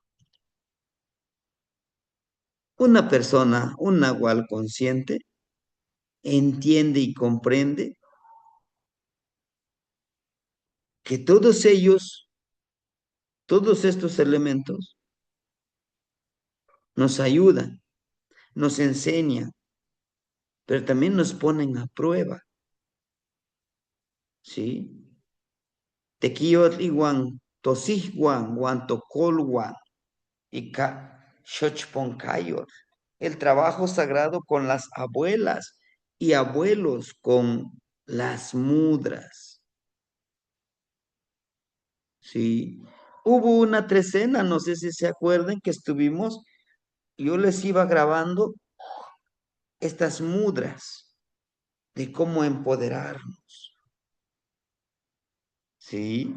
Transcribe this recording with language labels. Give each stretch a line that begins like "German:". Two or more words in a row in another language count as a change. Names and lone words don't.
Spanish: Una persona, un nahual consciente, entiende y comprende que todos ellos, todos estos elementos, nos ayudan, nos enseñan, pero también nos ponen a prueba, ¿sí?
Nahuatl languages: Tequiyot iguan, tosiguan, guan tocolguan, y ca xochponcayor.
Spanish: el trabajo sagrado con las abuelas y abuelos con las mudras. Sí. Hubo una trecena, no sé si se acuerdan que estuvimos, yo les iba grabando estas mudras de cómo empoderarnos, ¿sí?